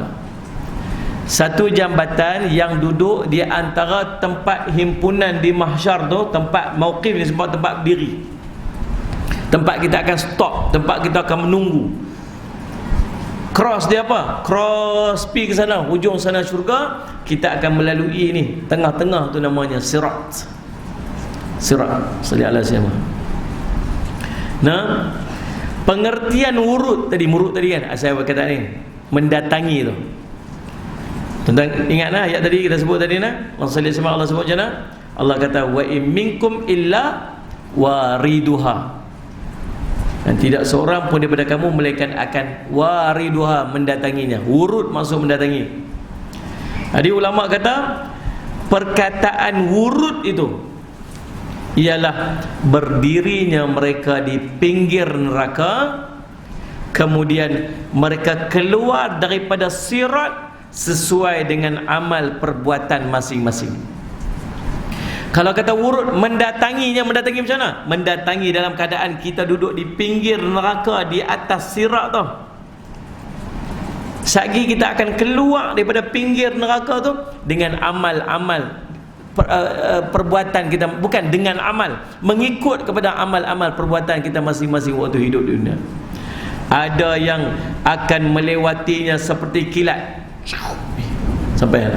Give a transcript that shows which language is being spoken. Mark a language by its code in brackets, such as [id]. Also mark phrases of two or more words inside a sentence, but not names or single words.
[ms] Satu jambatan yang duduk di antara tempat himpunan di mahsyar tu, tempat mauqif ni, tempat berdiri, tempat kita akan stop, tempat kita akan menunggu. Cross dia apa? Cross pi ke sana, hujung sana syurga, kita akan melalui ni, tengah-tengah tu namanya sirat. [ar] Sirat, صلى الله عليه وسلم. [ms] Nah, pengertian murud tadi kan saya berkata ni, mendatangi tu. Tentang ingatlah ayat tadi kita sebut tadi nah. Allah salli sama Allah sebut jana. Allah kata [ar] وإن منكم إلا واردها. [ms] Dan tidak seorang pun daripada kamu melainkan akan wariduha, mendatanginya. Wurud maksud mendatangi. Jadi ulama kata perkataan wurud itu ialah berdirinya mereka di pinggir neraka, kemudian mereka keluar daripada sirat sesuai dengan amal perbuatan masing-masing. Kalau kata wurud, mendatanginya, mendatangi macam mana? Mendatangi dalam keadaan kita duduk di pinggir neraka, di atas sirat tu. Sagi kita akan keluar daripada pinggir neraka tu dengan amal-amal perbuatan kita, bukan dengan amal, mengikut kepada amal-amal perbuatan kita masing-masing waktu hidup di dunia. Ada yang akan melewatinya seperti kilat, sampai lah.